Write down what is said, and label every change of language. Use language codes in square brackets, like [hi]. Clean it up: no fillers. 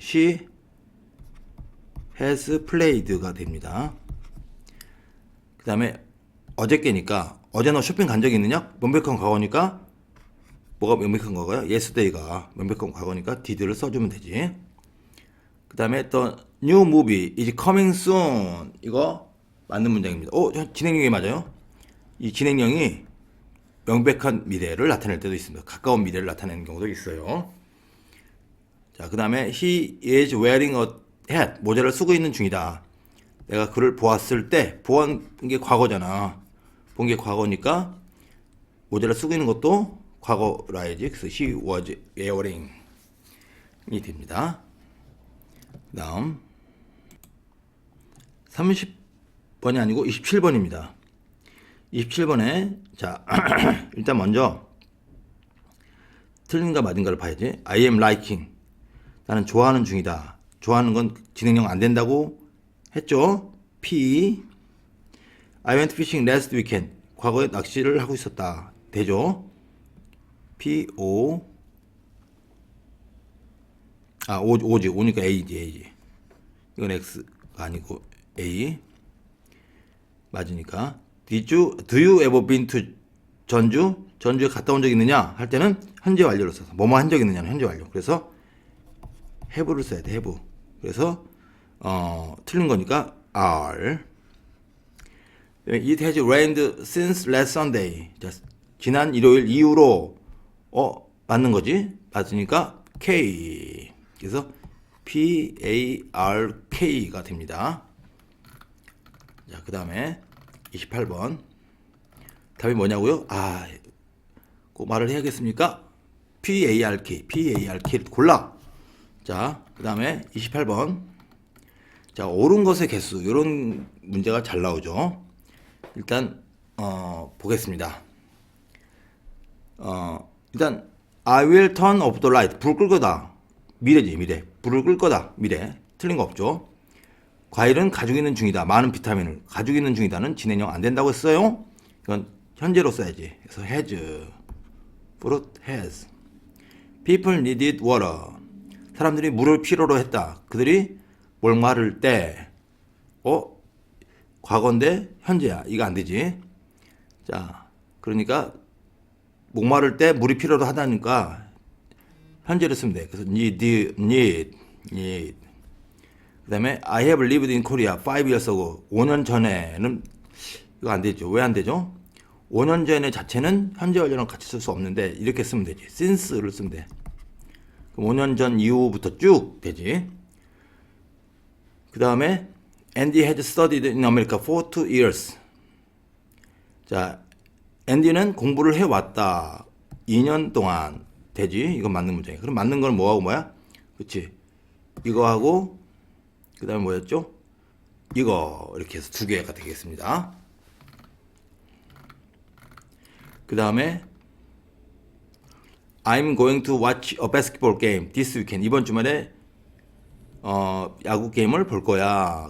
[en] She has played가 됩니다. [ko] 그 다음에 어저께니까 어제 너 쇼핑 간 적이 있느냐? 명백한 과거니까 뭐가 명백한 과거야? yesterday가 명백한 과거니까 did를 써주면 되지. [en] 그 다음에 또 new movie is coming soon. [ko] 이거 맞는 문장입니다. 진행형이 맞아요. 이 진행형이 명백한 미래를 나타낼 때도 있습니다. 가까운 미래를 나타내는 경우도 있어요. 자, 그 다음에 [en] he is wearing a hat. [ko] 모자를 쓰고 있는 중이다. 내가 그를 보았을 때, 보았던 게 과거잖아. 본 게 과거니까 모자를 쓰고 있는 것도 과거라 해야지. 그래서 [en] he was wearing [ko] 이 됩니다. 그 다음 30번이 아니고 27번입니다. 27번에 자 일단 먼저 틀린가 맞은가를 봐야지. [en] I am liking. [ko] 나는 좋아하는 중이다. 좋아하는 건 진행형 안 된다고 했죠. P. [en] I went fishing last weekend. [ko] 과거에 낚시를 하고 있었다. 되죠. P, O. O지. O니까 A지. 이건 X가 아니고 A. 맞으니까. [en] Do you ever been to 전주? [ko] 전주에 갔다 온 적 있느냐? 할 때는 현재 완료를 써서 뭐뭐 한 적 있느냐는 현재 완료. 그래서 have를 써야 돼. [en] have. [ko] 그래서 틀린 거니까 are. [en] It has rained since last Sunday. [ko] 자, 지난 일요일 이후로 맞는 거지? 맞으니까 K. 그래서 PARK가 됩니다. 자, 그 다음에 28번. 답이 뭐냐고요? 꼭 말을 해야겠습니까? PARK를 골라. 자, 그 다음에 28번. 자, 옳은 것의 개수. 이런 문제가 잘 나오죠. 일단, 보겠습니다. [en] 일단, I will turn off the light. [ko] 불 끌 거다. 미래지, 미래. 불을 끌 거다. 미래. 틀린 거 없죠. 과일은 가지고 있는 중이다. 많은 비타민을 가지고 있는 중이다는 진행형 안 된다고 했어요. 이건 현재로 써야지. 그래서 has. [en] fruit has. People needed water. [ko] 사람들이 물을 필요로 했다. 그들이 목마를 때, 과거인데 현재야. 이거 안 되지. 자, 그러니까 목마를 때 물이 필요로 하다니까 현재를 쓰면 돼. 그래서 need. [en] 그 다음에 I have lived in Korea 5 years ago. [ko] 5년 전에는 이거 안 되죠. 왜 안 되죠? 5년 전의 자체는 현재 완료랑 같이 쓸 수 없는데 이렇게 쓰면 되지. since를 쓰면 돼. 그럼 5년 전 이후부터 쭉 되지. [en] 그 다음에 Andy has studied in America for 2 years. [ko] 자, 앤디는 공부를 해왔다. 2년 동안 되지. 이건 맞는 문장이야. 그럼 맞는 건 뭐하고 뭐야? 그치? 이거하고 그 다음에 뭐였죠? 이거 이렇게 해서 두 개가 되겠습니다. [en] 그 다음에 I'm going to watch a basketball game this weekend. [ko] 이번 주말에 야구 게임을 볼 거야.